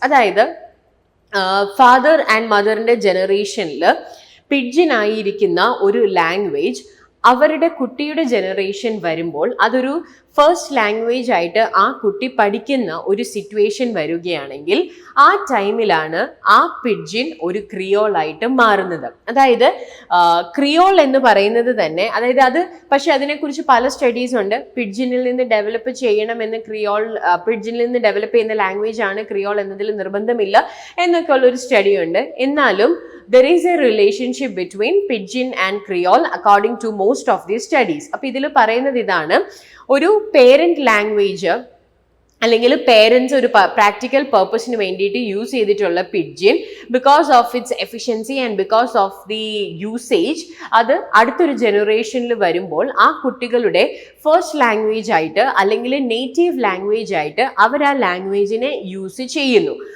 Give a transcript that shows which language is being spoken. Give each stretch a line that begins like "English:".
Malayalam: അതായത് father and മദറിൻ്റെ ജനറേഷനിൽ pidgin ആയിരിക്കുന്ന ഒരു ലാംഗ്വേജ് അവരുടെ കുട്ടിയുടെ ജനറേഷൻ വരുമ്പോൾ അതൊരു ഫസ്റ്റ് ലാംഗ്വേജ് ആയിട്ട് ആ കുട്ടി പഠിക്കുന്ന ഒരു സിറ്റുവേഷൻ വരികയാണെങ്കിൽ ആ ടൈമിലാണ് ആ പിഡ്ജിൻ ഒരു ക്രിയോൾ ആയിട്ട് മാറുന്നത്. അതായത് ക്രിയോൾ എന്ന് പറയുന്നത് തന്നെ, അതായത് അത് പക്ഷെ അതിനെക്കുറിച്ച് പല സ്റ്റഡീസ് ഉണ്ട്. പിഡ്ജിനിൽ നിന്ന് ഡെവലപ്പ് ചെയ്യണമെന്ന് പിഡ്ജിനിൽ നിന്ന് ഡെവലപ്പ് ചെയ്യുന്ന ലാംഗ്വേജ് ആണ് ക്രിയോൾ എന്നതിൽ നിർബന്ധമില്ല എന്നൊക്കെ ഉള്ളൊരു സ്റ്റഡി ഉണ്ട്.
English: എന്നാലും there is a relationship between pidgin and creole according to most of these studies.
Malayalam: അപ്പോൾ ഇതിൽ പറയുന്നത് ഇതാണ്, ഒരു പേരന്റ് ലാംഗ്വേജ് അല്ലെങ്കിൽ പേരൻസ് ഒരു പ്രാക്ടിക്കൽ പർപ്പസിന് വേണ്ടിയിട്ട് യൂസ് ചെയ്തിട്ടുള്ള pidgin,
English: because of its efficiency and because of the usage,
Malayalam: അത് അടുത്തൊരു ജനറേഷനിൽ വരുമ്പോൾ ആ കുട്ടികളുടെ ഫസ്റ്റ് ലാംഗ്വേജ് ആയിട്ട് അല്ലെങ്കിൽ നേറ്റീവ് ലാംഗ്വേജ് ആയിട്ട് അവർ ആ ലാംഗ്വേജിനെ യൂസ് ചെയ്യുന്നു.